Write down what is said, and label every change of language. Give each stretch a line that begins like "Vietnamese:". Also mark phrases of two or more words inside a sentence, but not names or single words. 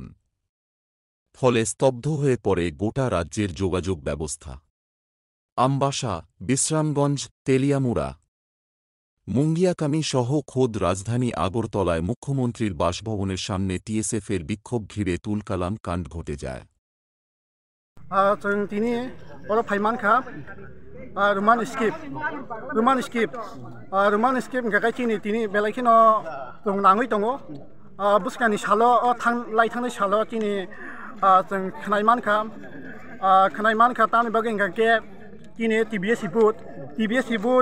Bangla: ফলে স্তব্ধ হয়ে পড়ে গোটা রাজ্যের যোগাযোগ ব্যবস্থা। আমবাসা, বিশ্রামগঞ্জ, তেলিয়ামুড়া, মুঙ্গিয়াকামি সহ খোদ রাজধানী আগরতলায় মুখ্যমন্ত্রীর বাসভবনের সামনে টিএসএফের বিক্ষোভ ঘিরে তুলকালাম কাণ্ড ঘটে যায়।
Kok Borok: Roman skip gakai tini belaikino tong nangui tongo buskani shalo lai thangni shalo tini tong khnaiman kha tani bagin gake tini TBS ibut